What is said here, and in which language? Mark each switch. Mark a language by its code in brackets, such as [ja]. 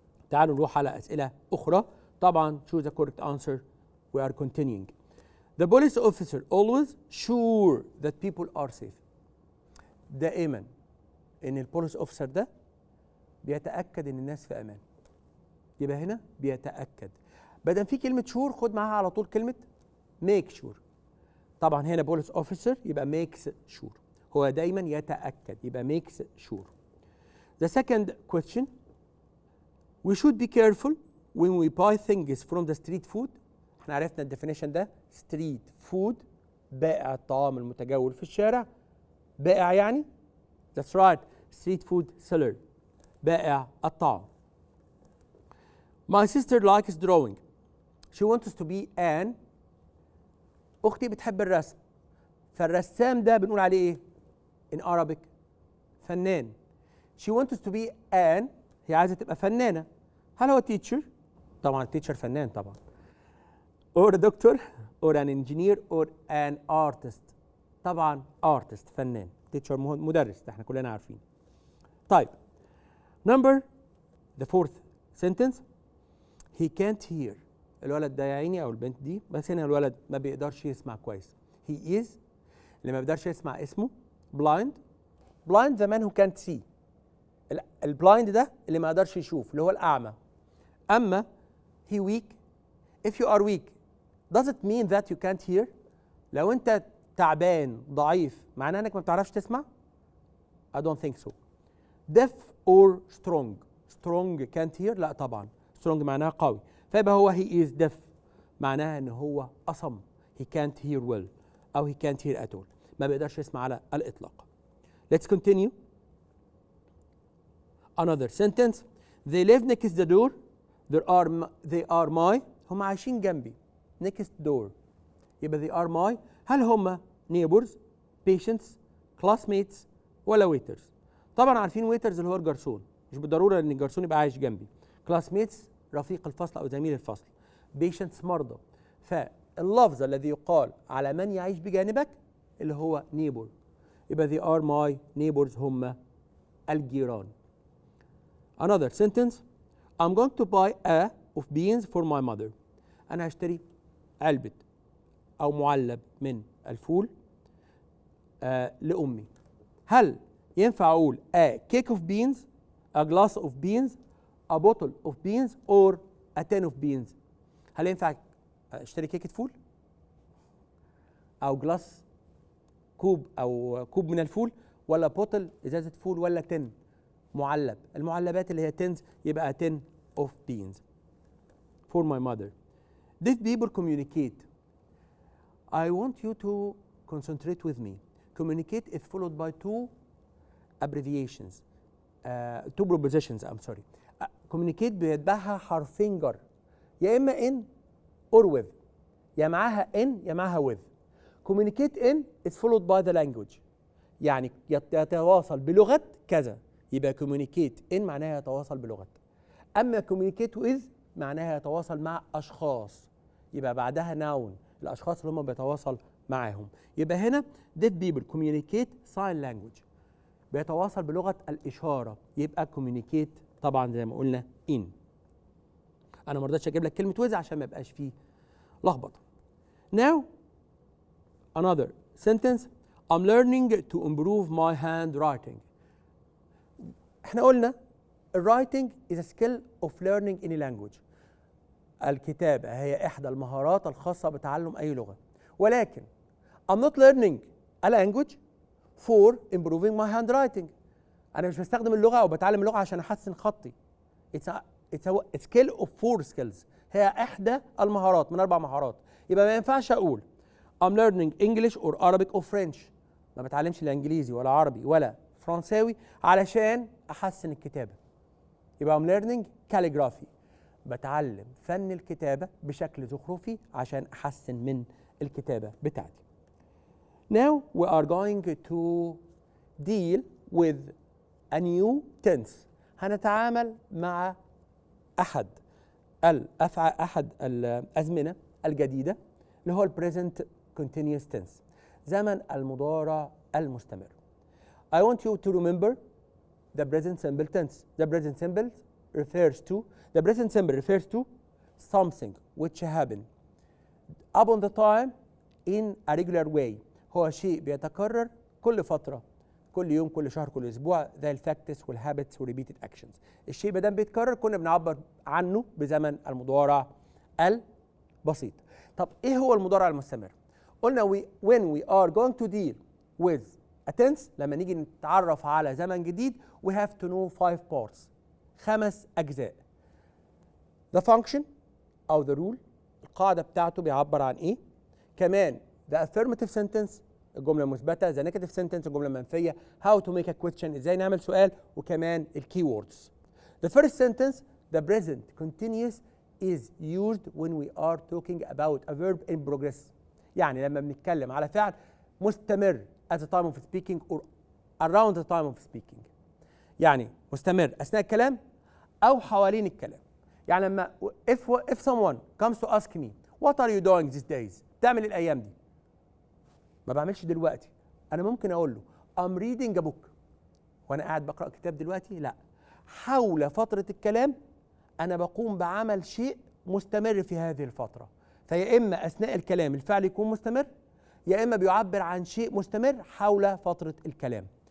[ar] تعالوا نروح على أسئلة أخرى. [en] طبعا choose the correct answer. We are continuing. The police officer always sure that people are safe. [ar] دائما إن البوليس أوفيسر ده بيتأكد إن الناس في أمان. يبقى هنا بيتأكد. بدل في كلمة sure خد معاها على طول كلمة make sure. طبعا هنا بوليس أوفيسر يبقى [en] makes sure. [ar] هو دايما يتأكد يبقى makes sure. [en] The second question, we should be careful when we buy things from the street food. [ar] احنا عرفنا الديفينيشن ده street food بائع الطعام المتجول في الشارع. بائع يعني [en] that's right street food seller [ar] بائع الطعام. [en] My sister likes drawing. She wants to be an [ar] أختي بتحب الرسم. فالرسام ده بنقول عليه إيه؟ [en] In Arabic [ar] فنان. [en] she wants to be an، [ar] هي عايزة تبقى فنانة. هل هو teacher؟ طبعا teacher فنان طبعا. [en] or a doctor or an engineer or an artist. [ar] طبعا artist فنان. teacher مدرس، ده احنا كلنا عارفين. [en] طيب number the fourth sentence he can't hear. [ar] الولد ده يا عيني او البنت دي، بس هنا الولد ما بيقدرش يسمع كويس. [en] he is [ar] اللي ما بيقدرش يسمع اسمه blind. [en] blind the man who can't see. [ar] البلايند ده اللي ما يقدرش يشوف، اللي هو الأعمى. [en] أما he weak. if you are weak does it mean that you can't hear؟ [ar] لو أنت تعبان ضعيف معناه إنك ما بتعرفش تسمع؟ [en] I don't think so. deaf or strong. strong can't hear؟ [ar] لا طبعا. strong معناها قوي، فيبقى هو [en] he is deaf [ar] معناها إن هو أصم. [en] he can't hear well أو he can't hear at all. [ar] ما بيقدرش يسمع على الإطلاق. [en] Let's continue. Another sentence. They live next the door. They are my. [ar] هم عايشين جنبي. [en] Next door. [ar] يبقى [en] they are my. [ar] هل هم neighbors, patients, classmates ولا waiters؟ طبعا عارفين waiters اللي هو الجرسون. مش بالضرورة إن الجرسون يبقى عايش جنبي. classmates رفيق الفصل أو زميل الفصل. patients مرضى. فاللفظ الذي يقال على من يعيش بجانبك اللي هو neighbor. [en] يبقى they are my neighbors [ar] هم الجيران. [en] Another sentence. I'm going to buy a of beans for my mother. [ar] أنا هشتري علبة أو معلب من الفول لأمي. هل ينفع أقول [en] a cake of beans, a glass of beans, [ar] a bottle of beans or a tin of beans؟ هل ينفع أشتري كيكة فول أو جلاس كوب أو كوب من الفول، ولا بوتل إزازة فول، ولا تن معلب؟ المعلبات اللي هي تنز يبقى [en] tin of beans for my mother. Deaf people communicate. I want you to concentrate with me. Communicate is followed by two abbreviations, two prepositions. I'm sorry. [ar] Communicate بيتبعها حرفين جر، يا إما [en] in or with، [ar] يا معاها in يا معاها with. [en] Communicate in is followed by the language، [ar] يعني يتواصل بلغة كذا، يبقى [en] communicate in [ar] معناها يتواصل بلغة. أما [en] communicate with [ar] معناها يتواصل مع أشخاص، يبقى بعدها noun، الأشخاص اللي هم بيتواصل معاهم. يبقى هنا [en] deaf people communicate sign language، [ar] بيتواصل بلغة الإشارة، يبقى communicate طبعا زي ما قلنا in. أنا ما رضيتش أجيب لك كلمة with عشان ما يبقاش فيه لخبطة. [en] Now another sentence. I'm learning to improve my handwriting. [ar] احنا قلنا [en] writing is a skill of learning any language. [ar] الكتابة هي إحدى المهارات الخاصة بتعلم أي لغة، ولكن [en] I'm not learning a language for improving my handwriting. [ar] أنا مش بستخدم اللغة أو بتعلم اللغة عشان أحسن خطي. [en] It's a skill of 4 skills. [ar] هي إحدى المهارات من 4 مهارات. يبقى ما ينفعش أقول [en] I'm learning English or Arabic or French. [ar] ما بتعلمش لا إنجليزي ولا عربي ولا فرنساوي علشان أحسن الكتابة. [en] يبقى I'm learning calligraphy. [ar] بتعلم فن الكتابة بشكل زخرفي عشان أحسن من الكتابة بتاعتي. [en] Now we are going to deal with a new tense. [ar] هنتعامل مع أحد الأزمنة الجديدة اللي هو [en] present continuous tense، [ar] زمن المضارع المستمر. [en] I want you to remember the present simple tense. The present simple refers to something which happened upon the time in a regular way. [ar] هو شيء بيتكرر كل فترة، كل يوم، كل شهر، كل أسبوع، زي الفاكتس والهابتس والريبيتد أكشنز. الشيء ما دام بيتكرر كنا بنعبر عنه بزمن المضارع البسيط. طب إيه هو المضارع المستمر؟ قلنا [en] when we are going to deal with a tense، [ar] لما نيجي نتعرف على زمن جديد [en] we have to know 5 parts، [ar] 5 أجزاء. [en] the function [ar] أو [en] the rule، [ar] القاعدة بتاعته بيعبر عن إيه. [en] كمان the affirmative sentence، الجملة المثبتة، the negative sentence، الجملة المنفية، how to make a question، [ar] إزاي نعمل سؤال، [en] وكمان ال keywords. the first sentence the present continuous is used when we are talking about a verb in progress. [ar] يعني لما بنتكلم على فعل مستمر [en] at the time of speaking or around the time of speaking. [ar] يعني مستمر اثناء الكلام او حوالين الكلام. [en] يعني لما if someone comes to ask me what are you doing these days، [ar] تعمل الايام دي، ما بعملش دلوقتي. انا ممكن اقول له [en] I'm reading a book، [ar] وانا قاعد بقرا كتاب دلوقتي؟ لا، حول فتره الكلام انا بقوم بعمل شيء مستمر في هذه الفتره. فيا اما اثناء الكلام الفعل يكون مستمر، يا اما بيعبر عن شيء مستمر حول فتره الكلام.